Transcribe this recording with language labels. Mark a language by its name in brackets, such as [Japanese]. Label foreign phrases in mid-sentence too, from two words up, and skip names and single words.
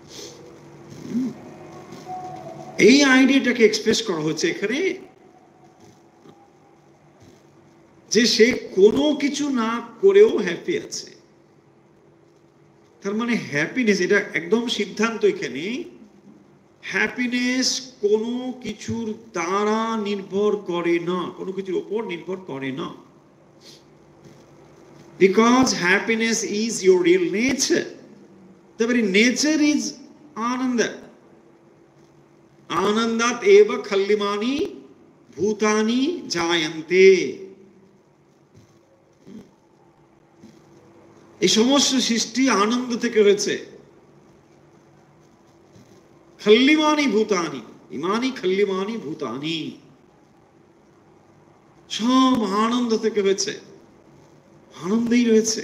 [Bangla] এই আইডিয়াটাকে এক্সপ্রেস করা হচ্ছে এখানে, যে সে কোনো কিছু না করেও হ্যাপি আছে। তার মানে হ্যাপিনেস, এটা একদম সিদ্ধান্ত এখানে, হ্যাপিনেস কোনো কিছুর দ্বারা নির্ভর করে না, কোনো কিছুর উপর নির্ভর করে না। [English] Because happiness is your real nature. The very nature is ananda. [Sanskrit] आनन्दात् एव खल्विमानि भूतानि जायन्ते. [Bangla] এই সমস্ত সৃষ্টি আনন্দ থেকে হয়েছে। [Sanskrit] খল্লিমানি ভূতানি, ইমানি খল্লিমানি ভূতানি, [Bangla] সব আনন্দ থেকে হয়েছে, আনন্দেই রয়েছে।